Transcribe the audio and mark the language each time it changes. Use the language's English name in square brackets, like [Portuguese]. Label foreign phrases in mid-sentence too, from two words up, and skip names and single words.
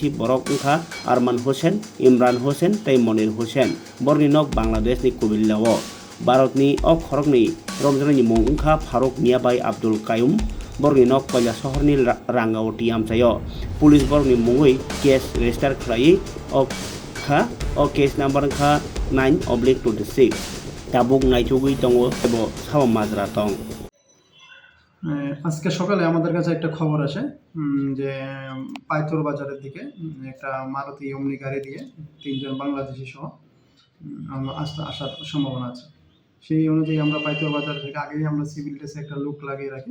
[Kok Borok] borok ungkha Arman Hossain Imran Hossain tei Monir Hossain borni nok Bangladesh ni kubilao Bharatni o khorokni romjanai mung ungkha Faruk Miabai Abdul Qayyum borni nok koila shahorni Rangawati amsayo police borni mungui [English] case register [Kok Borok] khlai o [English] case number [Kok Borok] kha 9/26 tabuk naitugui tongo ebo sawa majra tong [Bangla] আজকে সকালে আমাদের কাছে একটা খবর আসে যে পাইথর বাজারের দিকে একটা মারুতি ওমনি গাড়ি দিয়ে 3 জন বাংলাদেশি সহ আসার সম্ভাবনা আছে। সেই অনুযায়ী আমরা পাইথর বাজার থেকে আগেই আমরা [English] civil drese [Bangla] একটা লুক লাগিয়ে রাখি।